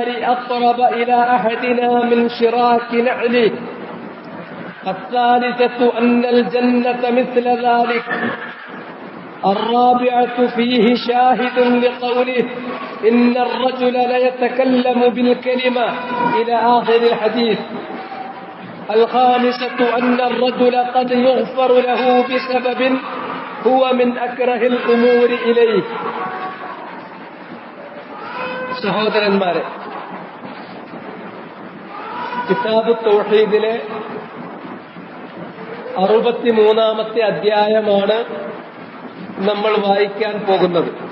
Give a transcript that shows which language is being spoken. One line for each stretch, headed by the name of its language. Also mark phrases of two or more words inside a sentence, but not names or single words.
Arabic: أقرب إلى أحدنا من شراك نعله، الثالثة أن الجنة مثل ذلك، الرابعة فيه شاهد لقوله إن الرجل ليتكلم بالكلمة إلى آخر الحديث، الخامسة أن الرجل قد يغفر له بسبب هو من أكره الأمور إليه.
Malayalam: സഹോദരന്മാരെ, കിതാബ് തൗഹീദിലെ 63-ാമത്തെ അധ്യായമാണ് നമ്മൾ വായിക്കാൻ പോകുന്നത്.